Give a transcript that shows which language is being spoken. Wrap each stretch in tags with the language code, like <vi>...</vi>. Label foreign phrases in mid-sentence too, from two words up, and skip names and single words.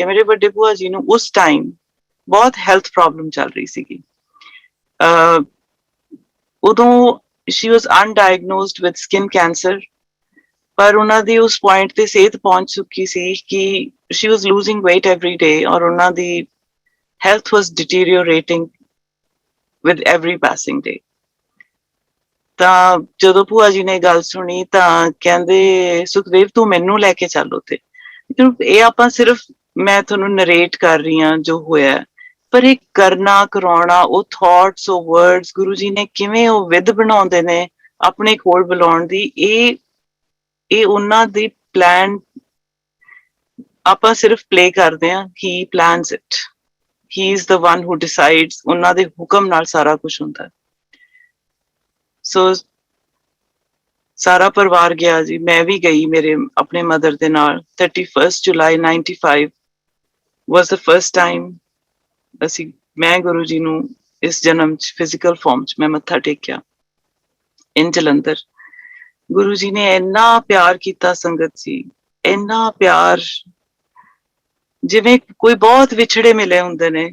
<pa>ਮੇਰੇ ਵੱਡੇ ਭੂਆ ਜੀ ਨੂੰ ਉਸ ਟਾਈਮ ਬਹੁਤ</pa> <en>health problem</en> <pa>ਚੱਲ ਰਹੀ ਸੀਗੀ.</pa> <en>ਉਦੋਂ she was undiagnosed with skin cancer,</en> <pa>ਪਰ ਉਹਨਾਂ ਦੀ ਉਸ ਪੁਆਇੰਟ ਤੇ ਸਿਹਤ ਪਹੁੰਚ ਚੁੱਕੀ ਸੀ ਕਿ</pa> <en>she was losing weight every day,</en> <pa>ਔਰ ਉਹਨਾਂ ਦੀ</pa> <en>health was deteriorating with every passing day.</en> <pa>ਤਾਂ ਜਦੋਂ ਭੂਆ ਜੀ ਨੇ ਗੱਲ ਸੁਣੀ ਤਾਂ ਕਹਿੰਦੇ ਸੁਖਦੇਵ ਤੂੰ ਮੈਨੂੰ ਲੈ ਕੇ ਚੱਲ ਉੱਥੇ. ਇਹ ਆਪਾਂ ਸਿਰਫ, ਮੈਂ ਤੁਹਾਨੂੰ ਨਰੇਟ ਕਰ ਰਹੀ ਹਾਂ ਜੋ ਹੋਇਆ, ਪਰ ਇਹ ਕਰਨਾ ਕਰਾਉਣਾ, ਉਹ ਥਾਟਸ, ਉਹ ਵਰਡਸ ਗੁਰੂ ਜੀ ਨੇ ਕਿਵੇਂ ਉਹ ਵਿਧ ਬਣਾਉਂਦੇ ਨੇ ਆਪਣੇ ਕੋਲ ਬੁਲਾਉਣ ਦੀ, ਇਹ ਉਹਨਾਂ ਦੀ ਪਲਾਨ. ਆਪਾਂ ਸਿਰਫ ਪਲੇ ਕਰਦੇ ਹਾਂ.</pa> <en>he plans it, he is the one who decides.</en> <pa>ਉਹਨਾਂ ਦੇ ਹੁਕਮ ਨਾਲ ਸਾਰਾ ਕੁਝ ਹੁੰਦਾ. ਸੋ ਸਾਰਾ ਪਰਿਵਾਰ ਗਿਆ ਜੀ, ਮੈਂ ਵੀ ਗਈ ਮੇਰੇ ਆਪਣੇ ਮਦਰ ਦੇ ਨਾਲ. 31 ਜੁਲਾਈ 95</pa> <en>was the first time</en> <pa>ਮੈਂ ਗੁਰੂ ਜੀ ਨੂੰ ਇਸ ਜਨਮ ਚ</pa> <en>physical form</en> <pa>ਚ ਮੈਂ ਮੱਥਾ ਟੇਕਿਆ ਇਨ ਜਲੰਧਰ. ਗੁਰੂ ਜੀ ਨੇ ਇੰਨਾ ਪਿਆਰ ਕੀਤਾ ਸੰਗਤ ਸੀ, ਇੰਨਾ ਪਿਆਰ, ਜਿਵੇਂ ਕੋਈ ਬਹੁਤ ਵਿਛੜੇ ਮਿਲੇ ਹੁੰਦੇ ਨੇ.</pa>